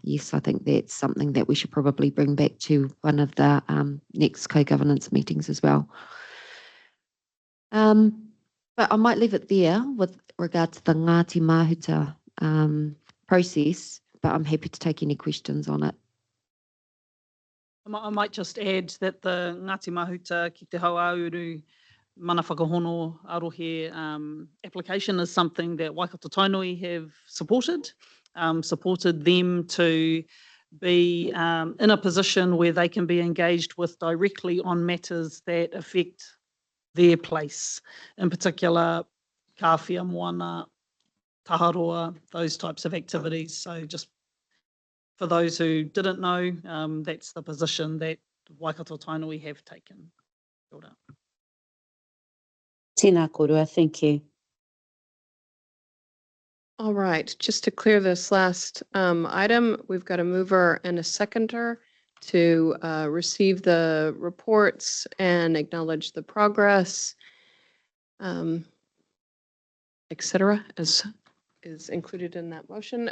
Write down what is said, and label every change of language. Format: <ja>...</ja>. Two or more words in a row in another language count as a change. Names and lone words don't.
<en>Yes, I think that's something that we should probably bring back to one of the next co-governance meetings as well. But I might leave it there with regard to the Ngāti Mahuta process, but I'm happy to take any questions on it. I might just add that the Ngāti Mahuta ki te hauauru</en> <mi>mana whakahono arohe</mi> <en>application is something that Waikato Tainui have supported them to be in a position where they can be engaged with directly on matters that affect their place, in particular kawhia, moana, taharoa, those types of activities. So just for those who didn't know, that's the position that Waikato Tainui have taken.</en> <mi>Kia ora. Tēnā korua,</mi> <en>thank you. All right, just to clear this last item, we've got a mover and a seconder to receive the reports and acknowledge the progress, et cetera, as is included in that motion.</en>